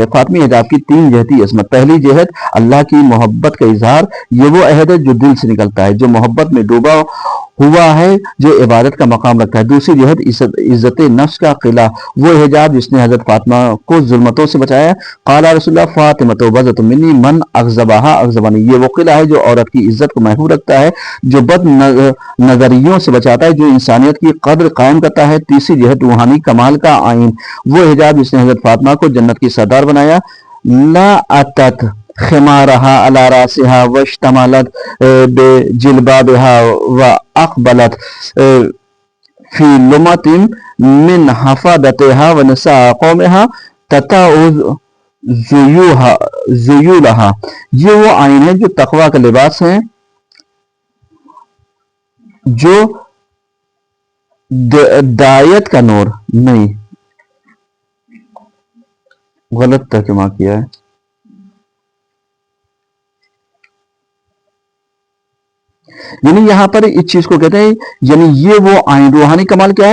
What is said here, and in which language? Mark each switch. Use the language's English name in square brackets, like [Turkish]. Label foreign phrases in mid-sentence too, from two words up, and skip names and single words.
[Urdu] فاطمی حجاب کی 3 جہتی عظمت۔ پہلی جہت اللہ کی محبت کا اظہار، یہ وہ عہد ہے جو دل سے نکلتا ہے، جو محبت میں ڈوبا ہوا ہے، جو عبادت کا مقام رکھتا ہے۔ دوسری جہت عزت نفس کا قلعہ، وہ حجاب جس نے حضرت فاطمہ کو ظلمتوں سے بچایا۔ [Arabic] قال رسول اللہ فاطمہ بضعۃ منی من اغضبها اغضبنی، [Urdu] یہ وہ قلعہ ہے جو عورت کی عزت کو محفوظ رکھتا ہے، جو بد نظریوں سے بچاتا ہے، جو انسانیت کی قدر قائم کرتا ہے۔ تیسری جہت روحانی کمال کا آئین، وہ حجاب جس نے حضرت فاطمہ کو جنت کی سردار بنایا۔ [Arabic] لا اتت خمارها على راسها واشتملت بجلبابها واقبلت في لمة من حفاظتها ونساء قومها تتعوذ ذیولها، [Urdu] یہ وہ آئین ہے جو تقوی کا لباس ہے، جو دایت کا نور نہیں، غلط ترجمہ کیا ہے، یعنی یہاں پر اس چیز کو کہتے ہیں، یعنی یہ وہ آئین، روحانی کمال کیا ہے؟